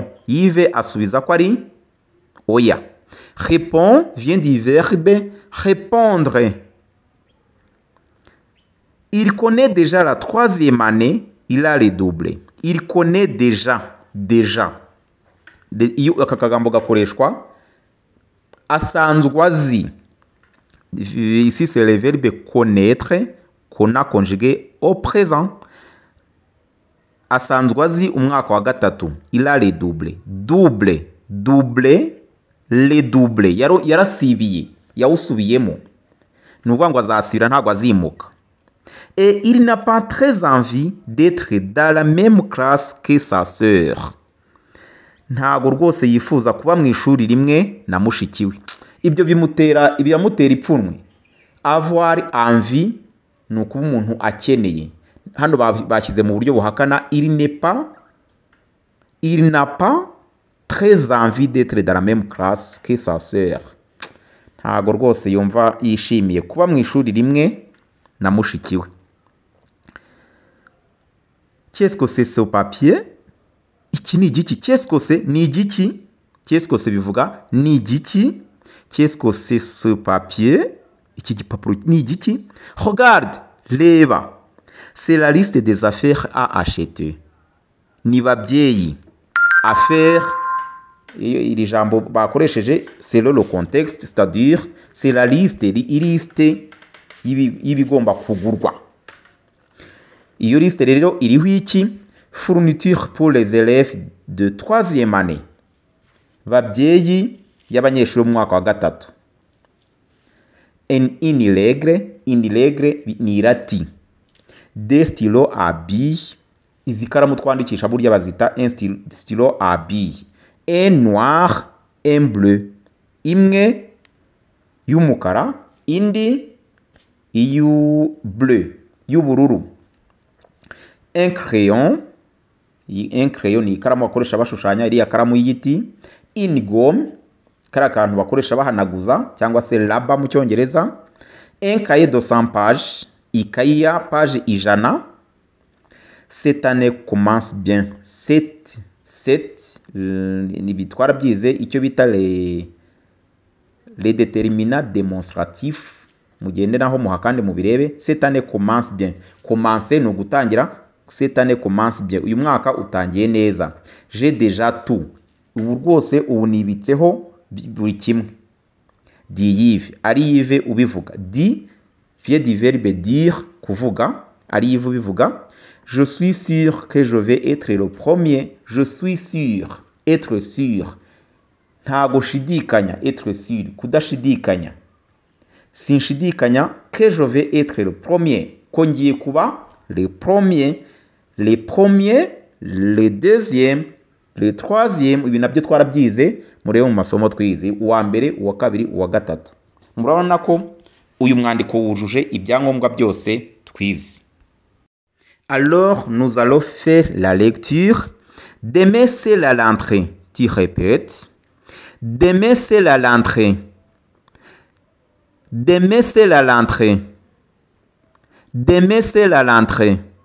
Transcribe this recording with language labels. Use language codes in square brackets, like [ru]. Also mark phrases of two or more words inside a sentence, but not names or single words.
[rw] Yves asubiza ko ari oya. [fr] Répond vient du verbe répondre. Il connaît déjà la 3e année, il a redoublé. Il connaît déjà. [rw] Iyo aka kagambo gakoreshwa asanzwe azi. [fr] Ici c'est le verbe connaître qu'on a conjugué au présent. [rw] Asanzwe azi umwaka wa gatatu. [fr] Il a redoublé. Double. Redoublé. [rw] Yarasibiye. Yawusubiyemo. Ni ukuvuga ngo azasubira ntabwo azimuka. [fr] Et il n'a pas très envie d'être dans la même classe que sa sœur. [rw] Ntago rwose yifuza kuba mu ishuri rimwe na mushiki we. Ibyo bimutera ipfunwe. [fr] Avoir envie [rw] ni ukuba umuntu akeneye. Hano bashyize mu buryo buhakana [fr] il n'a pas très envie d'être dans la même classe que sa sœur. [rw] Ntago rwose yumva yishimiye kuba mu ishuri rimwe na mushiki we. [fr] Qu'est-ce que c'est ce papier? [rw] Iki ni igiki? [fr] Qu'est-ce que c'est? [rw] Ni igiki? [fr] Qu'est-ce que c'est bivuga? [rw] Ni igiki? [fr] Qu'est-ce que c'est ce papier? [rw] Iki gipapuro ni igiki? [fr] Regarde, reba. C'est la liste des affaires à acheter. [rw] Ni babyeyi. Affaire, iri jambo bakoresheje [fr] selon le contexte, c'est-à-dire c'est la liste, [rw] liste y'ibigomba kugurwa. Iyo liste rero iriho iki? [fr] Fourniture pour les élèves de 3e année. [rw] Babyeyi y'abanyeshuri mu mwaka wa gatatu. [fr] Une règle, une règle [rw] ni irati. [fr] Des stylos à billes, [rw] izi karamu twandikisha burya bazita [fr] un stylo à billes. Un noir, un bleu. [rw] Imwe y'umukara, indi bleu, y'ubururu. [fr] Un crayon [rw] ni ikaramu bakoresha bashushanya, iriya karamu y'igiti. [fr] Une gomme, [rw] kariya kantu bakoresha bahanaguza cyangwa se raba mu cyongereza. [fr] Un cahier de 100 pages, [rw] ikayi ya page 100. [fr] Cette année commence bien. [rw] Bitwara byize icyo bita [fr] les déterminants démonstratifs, [rw] mugende naho muha kandi mubirebe. [fr] Cette année commence bien. [rw] Commencer no gutangira, [fr] cette année commence bien, [rw] uyu mwaka utangiye neza. [fr] J'ai déjà tout, [rw] ubu rwose ubu nibitseho buri kimwe. Dit Yves, ari Yves ubivuga. [fr] Dit vient du verbe dire, [rw] kuvuga, ari Yves ubivuga. [fr] Je suis sûr que je vais être le premier. Je suis sûr, être sûr. [rw] Ntago shidikanya, [fr] être sûr, [rw] kudashidikanya. [fr] Sinshidikanya que je vais être le premier. [rw] Ko ngiye kuba [fr] le premier, le deuxième, le troisième. [rw] Ibi nabyo twarabyize murebe mu masomo twize, uwa mbere, uwa kabiri, uwa gatatu. Murabona ko uyu mwandiko wujuje ibyangombwa byose twize. [fr] Alors, nous allons faire la lecture. Demain, c'est la rentrée. Tu répètes. Demain, c'est la rentrée. Demain, c'est la rentrée. Demain, c'est la rentrée.